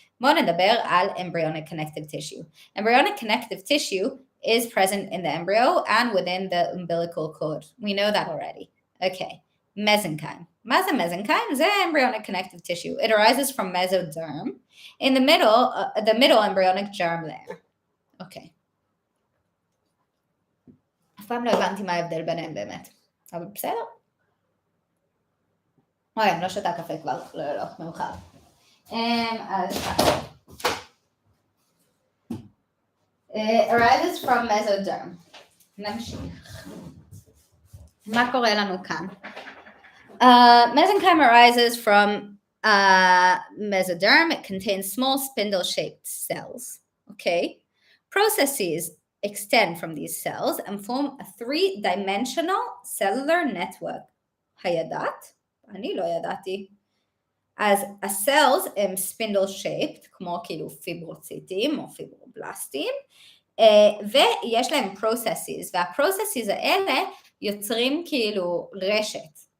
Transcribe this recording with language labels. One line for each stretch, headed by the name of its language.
Hebrew: בואו נדבר על embryonic connective tissue.
English: Embryonic connective tissue is present in the embryo and within the umbilical cord. We know that already. Okay. Mesenchyme.
Hebrew: מה זה mesenchyme? זה embryonic connective tissue.
English: It arises from mesoderm in the middle embryonic germ layer.
Hebrew: אוקיי. אף פעם לא הבנתי מה ההבדל ביניהם באמת. אבל בסדר. אוי, אני לא שותה קפה כבר. לא, מאוחר. אז
English: arises from mesoderm.
Hebrew: נמשיך. מה קורה לנו כאן?
English: Mesenchyme arises from mesoderm. It contains small spindle-shaped cells. Okay. Processes extend from these cells and form a three-dimensional cellular network.
Hebrew: הידעת? אני לא ידעתי. אז ה-cells הם spindle-shaped, כמו כאילו פיברוציטים או פיברובלסטים, ויש להם processes, וה-processes האלה יוצרים כאילו רשת.